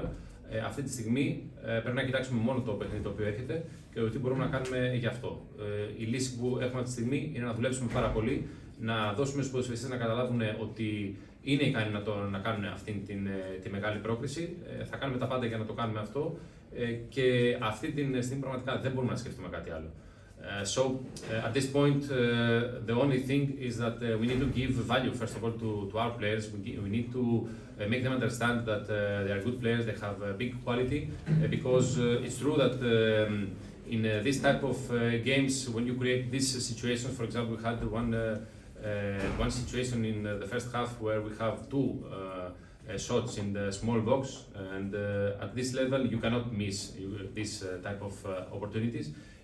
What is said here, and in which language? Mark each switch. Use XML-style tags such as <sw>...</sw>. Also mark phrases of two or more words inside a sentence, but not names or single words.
<el>Αυτή τη στιγμή πρέπει να κοιτάξουμε μόνο το παιχνίδι το οποίο έρχεται και το τι μπορούμε να κάνουμε γι' αυτό. Η λύση που έχουμε αυτή τη στιγμή είναι να δουλέψουμε πάρα πολύ, να δώσουμε στους ποδοσφαιριστές να καταλάβουν ότι είναι ικανοί να κάνουν αυτή τη μεγάλη πρόκριση. Θα κάνουμε τα πάντα για να το κάνουμε αυτό και αυτή τη στιγμή πραγματικά δεν μπορούμε να σκεφτούμε κάτι άλλο.</el> <en>So at this point, the only thing is that we need to give value, first of all, to our players. We need to make them understand that they are good players, they have big quality, because it's true that in this type of games, when you create this situation, for example, we had one situation in the first half where we have 2 shots in the small box, and at this level you cannot miss this type of opportunities.</en>